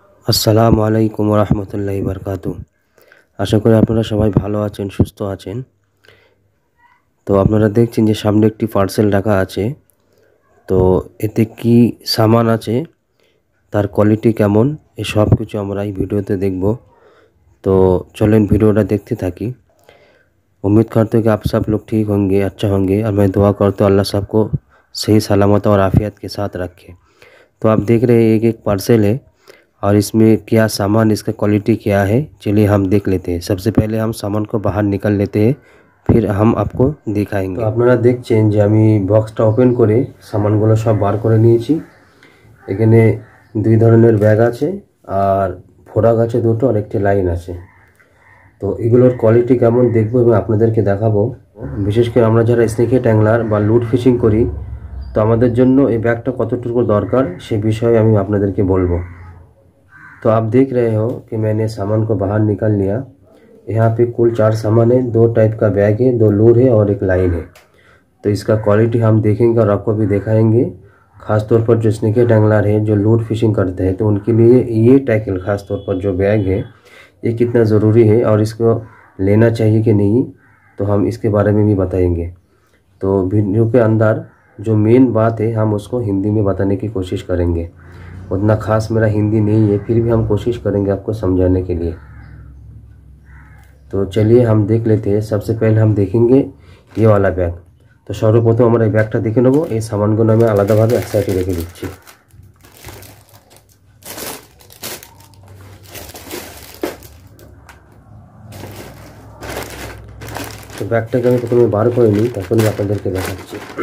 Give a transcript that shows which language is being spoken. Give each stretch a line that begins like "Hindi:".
Bangla: আসসালামু আলাইকুম রহমতুল্লাহি বারকাতু। আশা করি আপনারা সবাই ভালো আছেন, সুস্থ আছেন। তো আপনারা দেখছেন যে সামনে একটি পার্সেল রাখা আছে। তো এতে কি সামান আছে, তার কোয়ালিটি কেমন, এই সব কিছু আমরা এই ভিডিওতে দেখব।
Hindi: तो चलें वीडियोটা देखते থাকি। उम्मीद करते हो कि आप सब लोग ठीक होंगे, अच्छा होंगे, और मैं दुआ करता हूँ अल्लाह सबको सही सलामत और आफियत के साथ रखे। तो आप देख रहे हैं एक पार्सल है, और इसमें क्या सामान, इसका क्वालिटी क्या है, चलिए हम देख लेते हैं। सबसे पहले हम सामान को बाहर निकाल लेते हैं, फिर हम आपको दिखाएंगे।
Bangla: तो আপনারা দেখছেন যে আমি বক্সটা ওপেন করে সামানগুলো সব বার করে নিয়েছি। এখানে দুই ধরনের ব্যাগ আছে, আর ফোড়াক আছে দুটো, আর একটি লাইন আছে। তো এগুলোর কোয়ালিটি কেমন দেখবো এবং আপনাদেরকে দেখাবো। বিশেষ করে আমরা যারা স্নেকেট অ্যাংলার বা লুড ফিশিং করি, তো আমাদের জন্য এই ব্যাগটা কতটুকু দরকার সে বিষয়ে আমি আপনাদেরকে বলবো।
Hindi: तो आप देख रहे हो कि मैंने सामान को बाहर निकाल लिया। यहाँ पे कुल 4 सामान है, 2 टाइप का बैग है, 2 लूर है और एक लाइन है। तो इसका क्वालिटी हम देखेंगे और आपको भी दिखाएंगे। ख़ास तौर पर जो स्नेकेट एंगलर है, जो लूड फिशिंग करते हैं, तो उनके लिए ये टैकल ख़ास तौर पर जो बैग है ये कितना ज़रूरी है और इसको लेना चाहिए कि नहीं, तो हम इसके बारे में भी बताएंगे। तो वीडियो के अंदर जो मेन बात है हम उसको हिंदी में बताने की कोशिश करेंगे। उतना ख़ास मेरा हिंदी नहीं है, फिर भी हम कोशिश करेंगे आपको समझाने के लिए। तो चलिए हम देख लेते हैं। सबसे पहले हम देखेंगे ये वाला बैग। तो सर्वप्रथम
Bangla: আমরা এই ব্যাগটা দেখে নেব। এই সামানগুলো আমি আলাদাভাবে এক সাইডে রেখে দিচ্ছি। তো ব্যাগটাকে আমি প্রথমে বার করে নিই, তারপরে আপনাদেরকে দেখাচ্ছি।